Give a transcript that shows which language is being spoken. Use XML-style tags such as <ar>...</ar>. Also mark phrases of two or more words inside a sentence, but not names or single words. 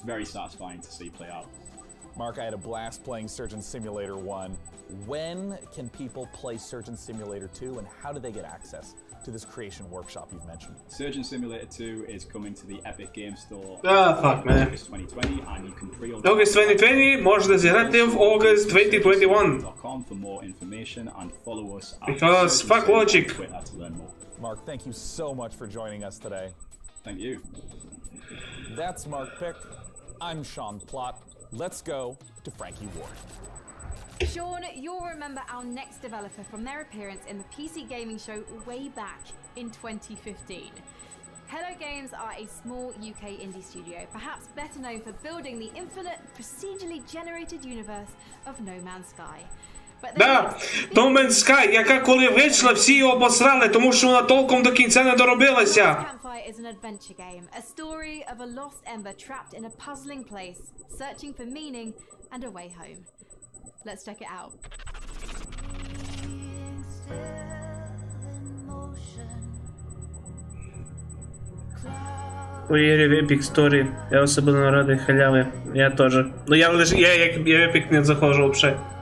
<en>It's very satisfying to see play out. Mark, I had a blast playing Surgeon Simulator 1. When can people play Surgeon Simulator 2, and how do they get access to this creation workshop you've mentioned? Surgeon Simulator 2 is coming to the Epic Game Store fuck, man. August 2020, and you can pre-order</en> <uk>August 2020 можна зіграти в August 2021.</uk> <en>for more information and follow us at Because fuck logic. Twitter to learn more. Mark, thank you so much for joining us today. Thank you. That's Mark Pick. I'm Sean Plott. Let's go to Frankie Ward. Sean, you'll remember our next developer from their appearance in the PC Gaming Show way back in 2015. Hello Games are a small UK indie studio, perhaps better known for building the infinite, procedurally generated universe of No Man's Sky.</en> <uk>Да, No Man's Sky, яка коли вийшла, всі її обосрали, тому що вона толком до кінця не доробилася.</uk> <en>Campfire is an adventure game, a story of a lost ember trapped in a puzzling place, searching for meaning and a way home. Let's check it out.</en> <uk>Повірю в Epic Story. Я особливо радий халяви. Я теж. Ну я лише я Epic не заходжу взагалі.</uk>